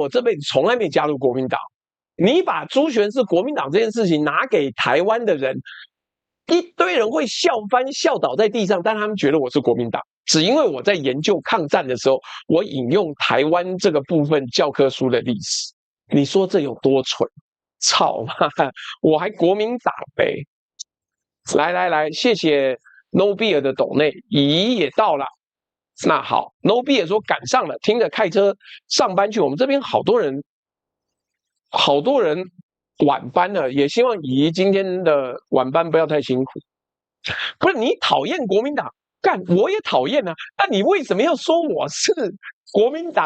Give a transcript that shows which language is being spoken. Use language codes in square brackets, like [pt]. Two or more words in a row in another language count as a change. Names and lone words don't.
[zh] 我這輩子從來沒加入國民黨。你把朱學恆是國民黨這件事情拿給台灣的人，一堆人會笑翻笑倒在地上，但他們覺得我是國民黨，只因為我在研究抗戰的時候，我引用台灣這個部分教科書的歷史。你說這有多蠢？操媽！我還國民黨唄！來，謝謝 No Beer 的抖內，乙也到了。那好 ，No Beer 說趕上了，聽着開車上班去。我們這邊好多人晚班了，也希望乙今天的晚班不要太辛苦。不是你討厭國民黨，幹我也討厭啊。那你為什麼要說我是國民黨？